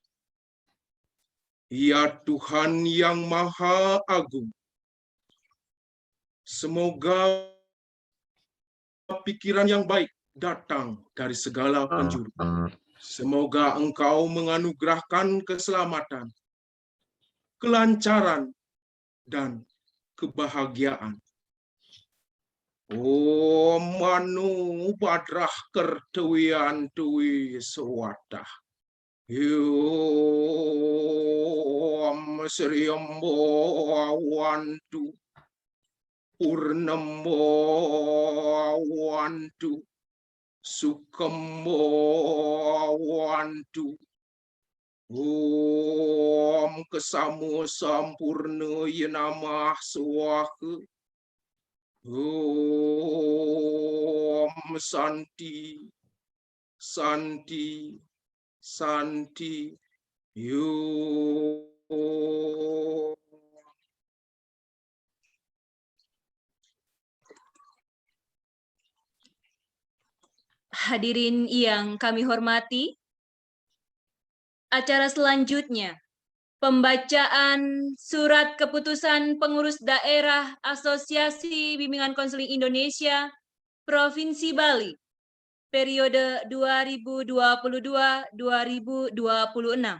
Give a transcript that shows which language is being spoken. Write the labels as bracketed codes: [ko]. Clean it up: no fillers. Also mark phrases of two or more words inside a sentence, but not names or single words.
[id] Ya Tuhan yang Maha Agung, semoga pikiran yang baik datang dari segala penjuru. Semoga Engkau menganugerahkan keselamatan, kelancaran, dan kebahagiaan. [sa] Om Manu Badrah Kertuwian Tuwi Swadah. Om Sriyambo Awantu. Purnambo Awantu. Sukambo Awantu. Om Kesamu Sampurna Yenamah Swaha. Om Santi, Santi, Santi, [id] Yo. Hadirin yang kami hormati, acara selanjutnya, pembacaan surat keputusan pengurus daerah Asosiasi Bimbingan Konseling Indonesia Provinsi Bali periode 2022-2026.